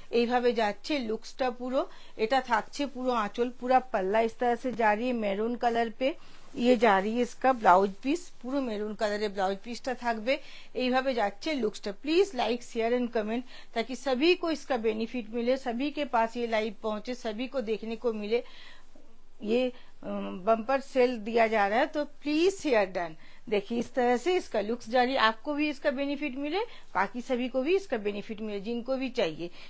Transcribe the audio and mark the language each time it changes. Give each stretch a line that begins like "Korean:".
Bangla: এইভাবে যাচ্ছে লুকসটা পুরো। এটা থাকছে পুরো
Hindi: आंचल, पूरा पल्ला इस तरह से जा रही है मैरून कलर पे। ये जा रही है इसका
Bangla: ব্লাউজ পিস, পুরো মেরুন কালারের ব্লাউজ পিসটা থাকবে। এইভাবে যাচ্ছে লুকসটা।
Hindi: Please like share and comment ताकि सभी को इसका बेनिफिट मिले, सभी के पास ये लाइव पहुंचे, सभी को देखने को मिले। ये बम्पर सेल दिया जा रहा है तो प्लीज शेयर डन। देखिए इस तरह से इसका लुक्स जारी, आपको भी इसका बेनिफिट मिले, बाकी सभी को भी इसका बेनिफिट मिले जिनको भी चाहिए।